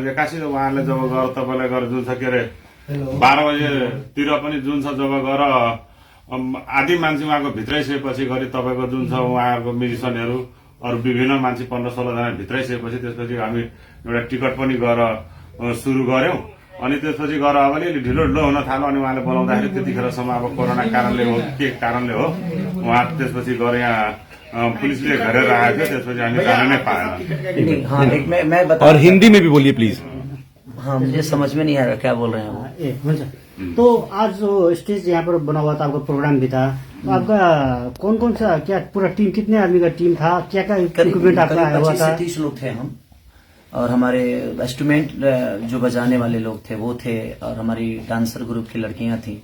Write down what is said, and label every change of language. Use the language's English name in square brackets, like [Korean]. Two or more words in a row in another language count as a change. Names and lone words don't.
[Nepali] एक्कासी उहाँले जब गएर तपाईँलाई गएर जुन छ के अरे 12 बजेतिर पनि जुन छ जब गएर आधी मान्छे उहाँको भित्रै सकेपछि गरी तपाईँको जुन छ उहाँहरूको म्युजिसियनहरू अरू विभिन्न मान्छे 15-16 जना भित्रै सकेपछि त्यसपछि हामी एउटा टिकट पनि गएर सुरु गर्यौं। अनि त्यसपछि गएर अब अलिअलि ढिलो हुन थाल्यो। अनि उहाँले बोलाउँदाखेरि त्यतिखेरसम्म अब कोरोना कारणले हो के कारणले हो, उहाँ त्यसपछि गएर यहाँ पुलिसले घेरेर आएको थियो। त्यसपछि हामी जान नै पाएन। [Hindi] हाँ, मैं बता। और हिंदी में भी बोलिए प्लीज। हाँ, मुझे समझ में नहीं आ रहा क्या बोल रहे हैं वो। [Nepali] हुन्छ। [Hindi] तो आज जो स्टेज यहाँ पर बना हुआ था, आपका प्रोग्राम भी था, तो आपका कौन सा क्या पूरा टीम, कितने आदमी का टीम था, क्या क्या इक्विपमेंट आपका आया हुआ था? 30 लोग थे हम, और हमारे इंस्ट्रूमेंट जो बजाने वाले लोग थे वो थे, और हमारी डांसर ग्रुप की लड़कियां थी।